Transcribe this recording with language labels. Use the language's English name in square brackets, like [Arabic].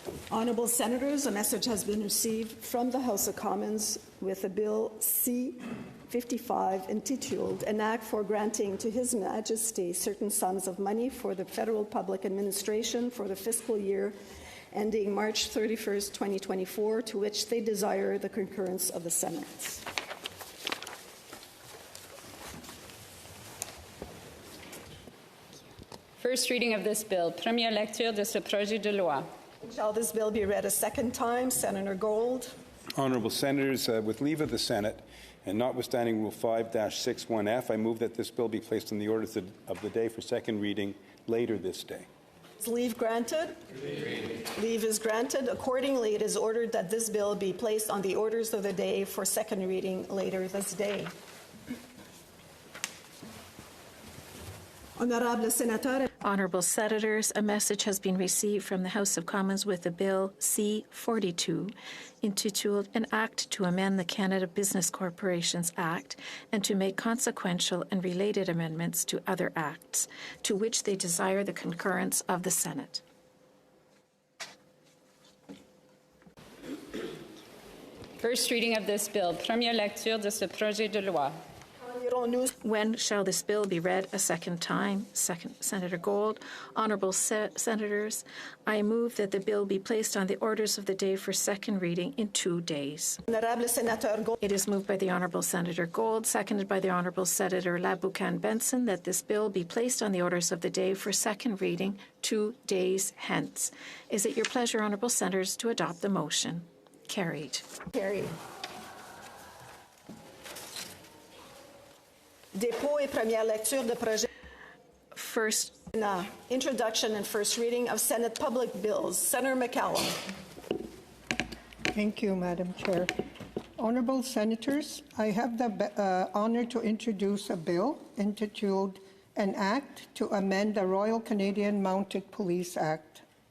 [English] Honourable Senators, a message has been received from the House of Commons with a Bill C-55 entitled An Act for Granting to His Majesty Certain Sums of Money for the Federal Public Administration for the fiscal year ending March 31st, 2024, to which they desire the concurrence of the Senate. First reading of this bill. [French] Première lecture de ce projet de loi. [English] Shall this bill be read a second time? Senator Gold. Honourable Senators, with leave of the Senate, and notwithstanding Rule 5-61F, I move that this bill be placed on the orders of the day for second reading later this day. Is leave granted? Leave is granted. Accordingly, it is ordered that this bill be placed on the orders of the day for second reading later this day. Honourable Senators, a message has been received from the House of Commons with a Bill C-42 entitled An Act to Amend the Canada Business Corporations Act and to make consequential and related amendments to other acts, to which they desire the concurrence of the Senate. First reading of this bill. [French] Première lecture de ce projet de loi. [English] When shall this bill be read a second time? Senator Gold. Honourable Senators, I move that the bill be placed on the orders of the day for second reading in 2 days. It is moved by the Honourable Senator Gold, seconded by the Honourable Senator Laboucan-Benson, that this bill be placed on the orders of the day for second reading 2 days hence. Is it your pleasure, Honourable Senators, to adopt the motion? Carried. Carried. [French] Dépôt et première lecture de projet. [English] First. Introduction and first reading of Senate public bills. Senator McCallum. Thank you, Madam Chair. Honourable Senators, I have the honour to introduce a bill entitled An Act to Amend the Royal Canadian Mounted Police Act.